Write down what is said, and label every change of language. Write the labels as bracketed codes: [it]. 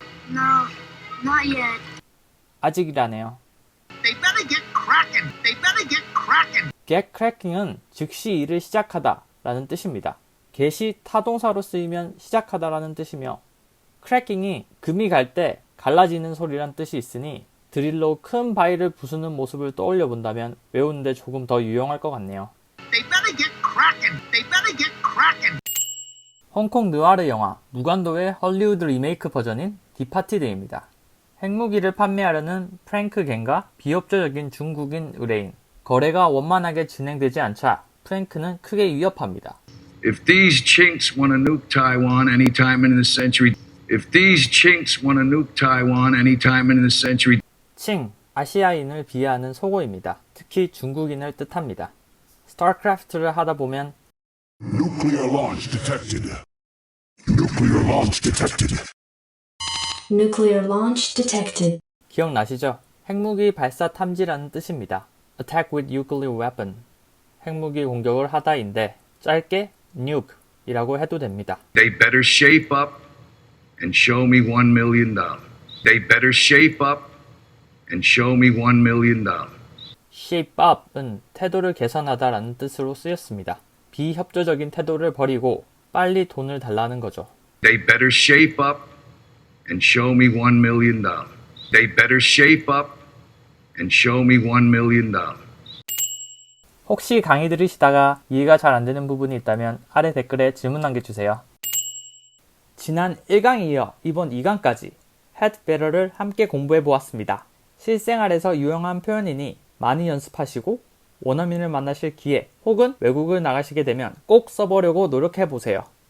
[en] No, not yet. [ko] 아직이라네요. [en] They better get cracking. They better get cracking. [ko] get cracking은 즉시 일을 시작하다 라는 뜻입니다. get이 타동사로 쓰이면 시작하다 라는 뜻이며 cracking이 금이 갈 때 갈라지는 소리란 뜻이 있으니 드릴로 큰 바위를 부수는 모습을 떠올려 본다면 외우는데 조금 더 유용할 것 같네요. [en] They better get cracking. They better get cracking. [ko] 홍콩 느와르 영화 무간도의 헐리우드 리메이크 버전인 디파티드입니다. 핵무기를 판매하려는 프랭크 갱과 비협조적인 중국인 의뢰인. 거래가 원만하게 진행되지 않자 프랭크는 크게 위협합니다. [en] If these chinks want to nuke Taiwan anytime in the century, if these chinks want to nuke Taiwan anytime in the century, [ko] 칭, 아시아인을 비하하는 속어입니다. 특히 중국인을 뜻합니다. 스타크래프트를 하다 보면 [en] Nuclear launch detected. Nuclear launch detected. Nuclear launch detected. [ko] 기억나시죠? 핵무기 발사 탐지라는 뜻입니다. [en] Attack with nuclear weapon. [ko] 핵무기 공격을 하다인데 짧게 nuke 이라고 해도 됩니다. [en] they better shape up and show me $1 million. They better shape up and show me $1 million. [ko] shape up은 태도를 개선하다라는 뜻으로 쓰였습니다. 비협조적인 태도를 버리고 빨리 돈을 달라는 거죠. [en] They better shape up and show me $1 million. They better shape up and show me $1 million. [ko] 혹시 강의 들으시다가 이해가 잘 안 되는 부분이 있다면 아래 댓글에 질문 남겨주세요. 지난 1강에 이어 이번 2강까지 had better를 함께 공부해 보았습니다. 실생활에서 유용한 표현이니 많이 연습하시고 원어민을 만나실 기회 혹은 외국을 나가시게 되면 꼭 써보려고 노력해 보세요.